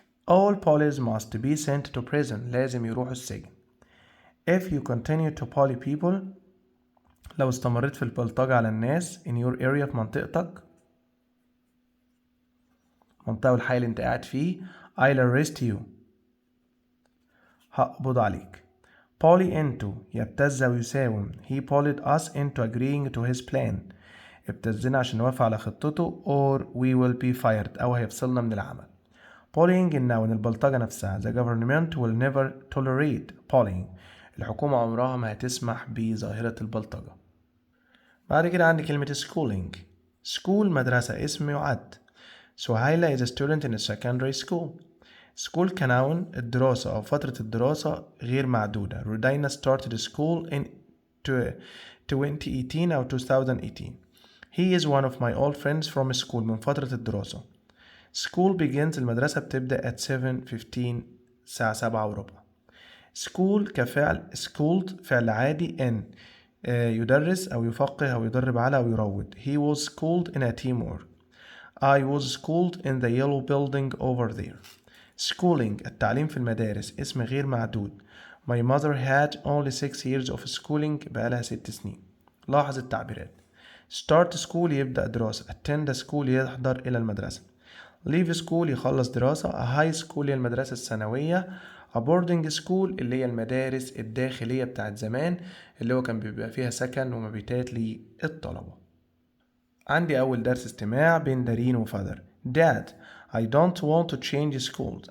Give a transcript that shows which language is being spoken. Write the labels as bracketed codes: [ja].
[en] all polys must be sent to prison [ar] لازم يروحوا السجن. [en] if you continue to poly people [ar] لو استمريت في البلطجة على الناس [en] in your area [ar] في منطقتك منطقة والحي اللي انت قاعد فيه [en] I'll arrest you [ar] هقبض عليك. [en] poly into [ar] يبتز ويساوم [en] he bullied us into agreeing to his plan [ar] ابتزنا عشان نوافق على خطته [en] or we will be fired [ar] أو هيفصلنا من العمل. bullying النون البلطجة نفسها [en] the government will never tolerate bullying [ar] الحكومة عمرها ما هتسمح بظاهرة البلطجة. بعد كده عندي كلمة schooling. school مدرسة اسم يعد. [en] سهيلة is a student in a secondary school. [ar] school كنون الدراسة أو فترة الدراسة غير معدودة. [en] رودينا started school in 2018 أو 2018. He is one of my old friends from school [ar] من فترة الدراسة. [en] school begins [ar] المدرسة بتبدأ [en] at 7:15 [ar] الساعة 7:15. school كفعل schooled فعل عادي ان يدرس أو يفقه أو يدرب على أو يروض. [en] He was schooled in a teamwork. I was schooled in the yellow building over there. [ar] schooling التعليم في المدارس اسم غير معدود. [en] My mother had only 6 years of schooling [ar] بقالها 6 سنين. لاحظ التعبيرات. start school يبدأ دراسة. attend school يحضر إلى المدرسة. leave school يخلص دراسة. a high school هي المدرسة الثانوية. a boarding school اللي هي المدارس الداخلية بتاعت زمان اللي هو كان بيبقى فيها سكن ومبيتات للطلبة. عندي أول درس استماع بين دارين وفادر. [en] Dad, I don't want to change schools.